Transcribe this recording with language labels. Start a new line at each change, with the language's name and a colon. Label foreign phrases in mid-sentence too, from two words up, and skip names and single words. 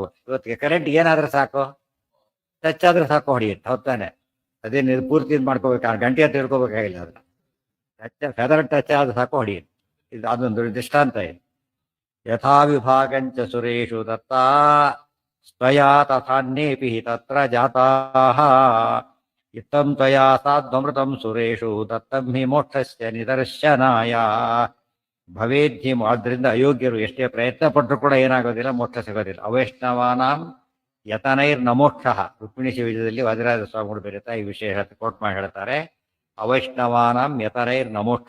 Kannada: ಇವತ್ತಿಗೆ ಕರೆಂಟ್ ಏನಾದ್ರೆ ಸಾಕು, ಟಚ್ ಆದ್ರೆ ಸಾಕು ಹೊಡೆಯುತ್ತೆ, ಹೊತ್ತಾನೆ. ಅದೇನು ಪೂರ್ತಿ ಇದು ಮಾಡ್ಕೋಬೇಕು, ಗಂಟೆ ಅಂತ ತಿಳ್ಕೊಬೇಕಾಗಿಲ್ಲ. ಅದನ್ನ
English: touch feather touch
Kannada: ಆದ್ರೆ ಸಾಕು ಹೊಡೆಯುತ್ತೆ. ಇದು ಅದೊಂದು ದೃಷ್ಟಾಂತ ಇದೆ.
Sanskrit: ಯಥಾ ವಿಭಾಗಂಚ ಸುರೇಶು ದತ್ತಾ ಸ್ವಯಾ ತಥಾನ್ಯೇಪಿ ತತ್ರ ಜಾತಾಃ ಇತ್ತಂ ತ್ವಯಾ ಸಾಧ್ವಮೃತಂ ಸುರೇಶು ದತ್ತಂ ಹಿ ಮೋಕ್ಷಸ್ಯ ನಿದರ್ಶನಾಯ.
Kannada: ಭವೇದ್ಧಿ, ಆದ್ರಿಂದ ಅಯೋಗ್ಯರು ಎಷ್ಟೇ ಪ್ರಯತ್ನ ಪಟ್ಟರು ಕೂಡ ಏನಾಗೋದಿಲ್ಲ, ಮೋಕ್ಷ ಸಿಗೋದಿಲ್ಲ.
Sanskrit: ಅವೈಷ್ಣವಾನಾಂ ಯತನೈರ್ ನಮೋಕ್ಷ.
Kannada: ರುಕ್ಮಿಣಿ ಶಿವಜದಲ್ಲಿ ವಾದಿರಾಜ ಸ್ವಾಮಿಗಳು ಬರೀತಾ ಈ ವಿಷಯ ಕೋಟ್ ಮಾಡಿ ಹೇಳ್ತಾರೆ.
Sanskrit: ಅವೈಷ್ಣವಾನಾಂ ಯತನೈರ್ ನಮೋಕ್ಷ.